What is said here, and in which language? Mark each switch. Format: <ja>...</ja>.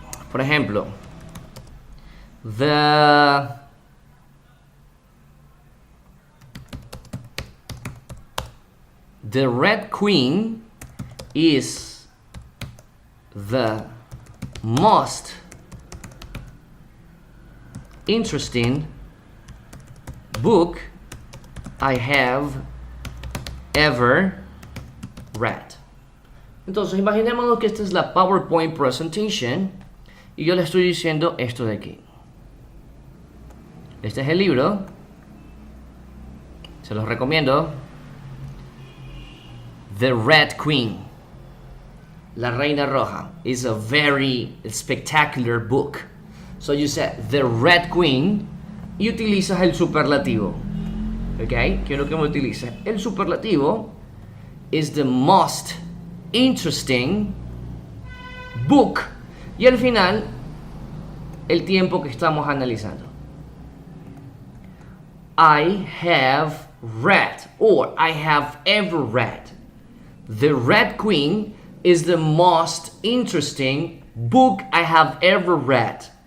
<es>Por ejemplo,</es> <en>the Red Queen is the most interesting book I have ever read.</en> <es>Entonces, imaginémonos que esta es la PowerPoint presentation y yo le estoy diciendo esto de aquí. Este es el libro. Se los recomiendo.</es> <en>The Red Queen. La Reina Roja is a very spectacular book. So you said</en> <es>The Red Queen y utilizas el superlativo. ¿Ok? Quiero que me utilices. El superlativo</es> <en>is the most interesting book.</en> <es>Y al final, el tiempo que estamos analizando.</es> <en>I have read, or I have ever read. The Red Queen is the most interesting book I have ever read.</en>